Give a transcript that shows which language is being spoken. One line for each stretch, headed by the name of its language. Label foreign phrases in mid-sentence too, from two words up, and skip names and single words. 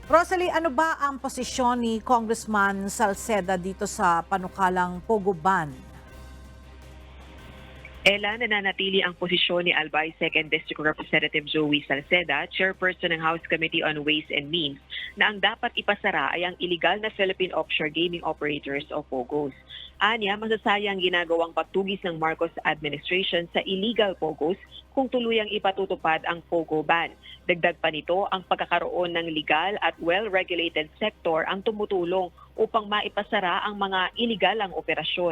Filipino: Rosalie, ano ba ang posisyon ni Congressman Salceda dito sa panukalang Pogo ban? Ella, nananatili ang posisyon ni Albay 2nd District Representative Joey Salceda, chairperson ng House Committee on Ways and Means, na ang dapat ipasara ay ang illegal na
English: Philippine offshore gaming operators
Filipino: o POGOs. Anya, masasayang ginagawang pagtugis ng Marcos administration sa
English: illegal POGOs
Filipino: kung tuluyang ipatutupad ang POGO ban. Dagdag pa nito, ang pagkakaroon ng legal at
English: well-regulated sector
Filipino: ang tumutulong upang maipasara ang mga iligalang operasyon.